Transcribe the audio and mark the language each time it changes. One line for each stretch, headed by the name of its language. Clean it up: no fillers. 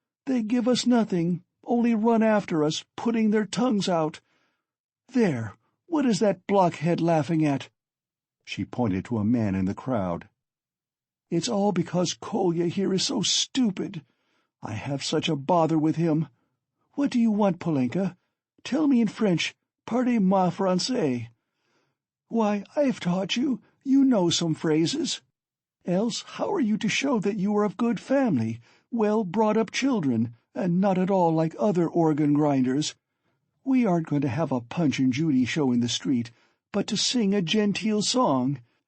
English: They give us nothing, only run after us, putting their tongues out. There, what is that blockhead laughing at?" She pointed to a man in the crowd. "It's all because Kolya here is so stupid. I have such a bother with him. What do you want, Polenka? Tell me in French,
French: parlez-moi français.
English: Why, I've taught you, you know some phrases. Else how are you to show that you are of good family, well-brought-up children, and not at all like other organ-grinders? We aren't going to have a Punch and Judy show in the street, but to sing a genteel song.